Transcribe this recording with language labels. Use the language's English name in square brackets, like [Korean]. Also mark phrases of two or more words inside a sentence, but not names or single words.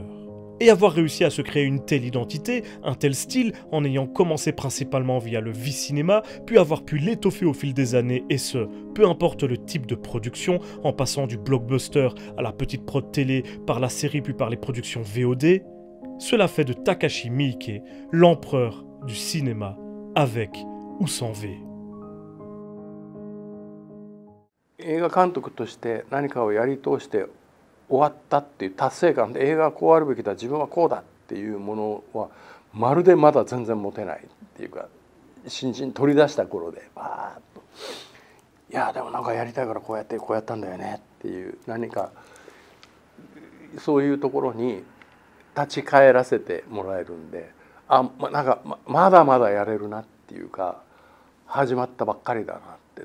[French] Et avoir réussi à se créer une telle identité, un tel style, en ayant commencé principalement via le V-cinéma, puis avoir pu l'étoffer au fil des années, et ce, peu importe le type de production, en passant du blockbuster à la petite prod télé, par la série puis par les productions VOD, cela fait de Takashi Miike l'empereur du cinéma, avec ou sans V. [Japanese] 映画監督として何かをやり通して終わったっていう達成感で、映画はこうあるべきだ、自分はこうだっていうものはまるでまだ全然持てないっていうか、新人取り出した頃でバーッと「いやでもなんかやりたいからこうやってこうやったんだよね」っていう、何かそういうところに立ち返らせてもらえるんで、なんかまだまだやれるなっていうか、始まったばっかりだなって。